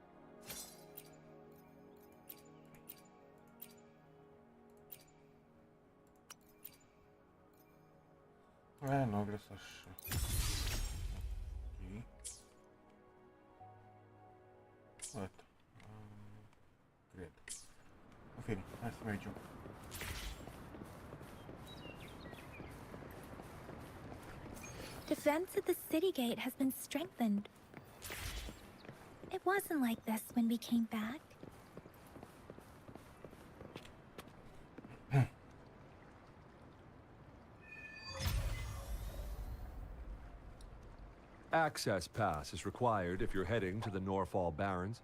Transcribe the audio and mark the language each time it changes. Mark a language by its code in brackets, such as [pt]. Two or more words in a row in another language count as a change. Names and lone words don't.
[ro] Aia nu vreau să așa. Ok. Uite. Cred. În fine, hai să mergem. [en] Defense at the city gate has been strengthened. It wasn't like this when we came back. Access pass is required if you're heading to the Norfall Barrens.